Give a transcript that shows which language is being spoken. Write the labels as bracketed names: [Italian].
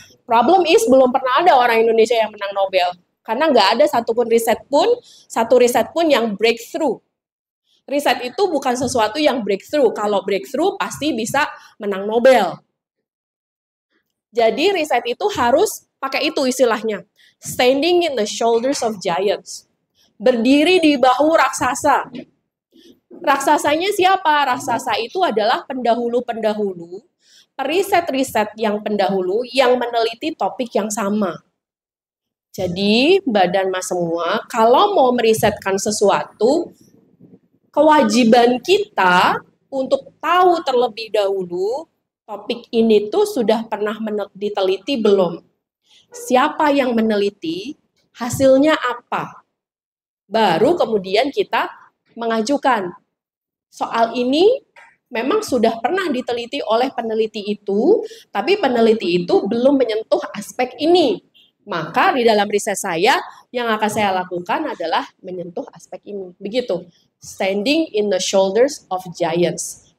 [English] Problem is [Indonesian] belum pernah ada orang Indonesia yang menang Nobel. Karena nggak ada satu riset pun yang breakthrough. Riset itu bukan sesuatu yang breakthrough. Kalau breakthrough pasti bisa menang Nobel. Jadi riset itu harus pakai itu istilahnya. [English] Standing in the shoulders of giants. [Indonesian] Berdiri di bahu raksasa. Raksasanya siapa? Raksasa itu adalah pendahulu-pendahulu, periset-riset yang pendahulu yang meneliti topik yang sama. Jadi, Mbak dan Mas semua, kalau mau merisetkan sesuatu, kewajiban kita untuk tahu terlebih dahulu topik ini tuh sudah pernah diteliti belum? Siapa yang meneliti? Hasilnya apa? Baru kemudian kita mengajukan. Soal ini memang sudah pernah diteliti oleh peneliti itu, tapi peneliti itu belum menyentuh aspek ini. Maka di dalam riset saya, yang akan saya lakukan adalah menyentuh aspek ini. Begitu. [English] Standing in the shoulders of giants.